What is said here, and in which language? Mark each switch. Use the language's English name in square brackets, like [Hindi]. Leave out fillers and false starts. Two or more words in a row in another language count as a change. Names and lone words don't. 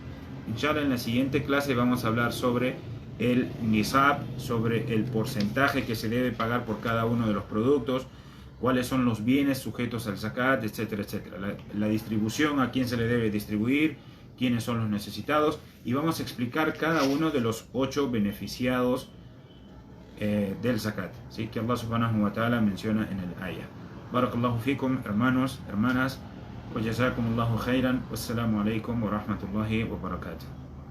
[Spanish] Inshallah, en la siguiente clase vamos a hablar sobre el nisab, sobre el porcentaje que se debe pagar por cada uno de los productos, cuáles son los bienes sujetos al zakat, etcétera, etcétera. La distribución, a quién se le debe distribuir, quiénes son los necesitados, y vamos a explicar cada uno de los 8 beneficiados del zakat, ¿sí? Que Allah [Arabic] سبحانه وتعالى [Spanish] menciona en el ayah. [Arabic] بارك الله فيكم, [Spanish] hermanos, hermanas, [Arabic] وجزاكم الله خيرا، والسلام عليكم ورحمة الله وبركاته.